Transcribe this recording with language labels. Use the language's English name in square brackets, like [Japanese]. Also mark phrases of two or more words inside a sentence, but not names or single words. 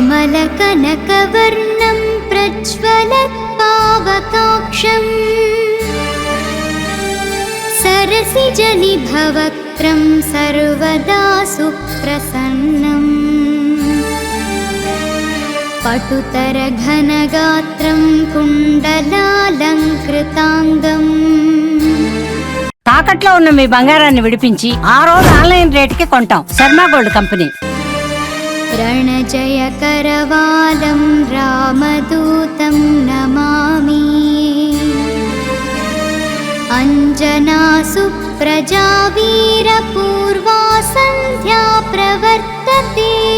[Sanskrit] नीलालकनकवर्णं प्रज्वलत्पावकाक्षम् सरसिजनिभवक्त्रं सर्वदा सुप्रसन्नम् पटुतरघनगात्रं कुण्डलालङ्कृताङ्गम् [Telugu] తాకట్లో ఉన్న మీ బంగారాన్ని విడిపించి ఆ రోజు ఆన్లైన్ రేటుకి కొంటాం. శర్మ గోల్డ్ కంపెనీ. [Sanskrit] रणजयकरवालं रामदूतं नमामि अञ्जनासुप्रजा वीरपूर्वा सन्ध्या प्रवर्तते